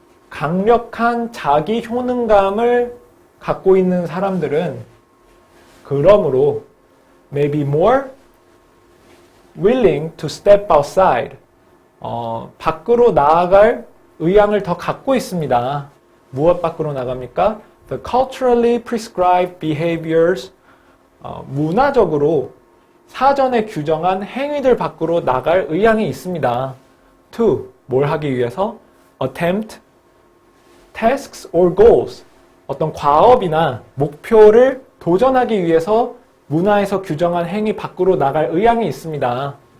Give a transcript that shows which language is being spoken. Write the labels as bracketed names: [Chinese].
[Korean] 강력한 자기 효능감을 갖고 있는 사람들은 그러므로 [English] may be more willing to step outside. [Korean] 밖으로 나아갈 의향을 더 갖고 있습니다. 무엇 밖으로 나갑니까? [English] The culturally prescribed behaviors. [Korean] 문화적으로 사전에 규정한 행위들 밖으로 나갈 의향이 있습니다. [English] To, [Korean] 뭘 하기 위해서? [English] Attempt, tasks or goals. [Korean] 어떤 과업이나 목표를 도전하기 위해서 문화에서 규정한 행위 밖으로 나갈 의향이 있습니다.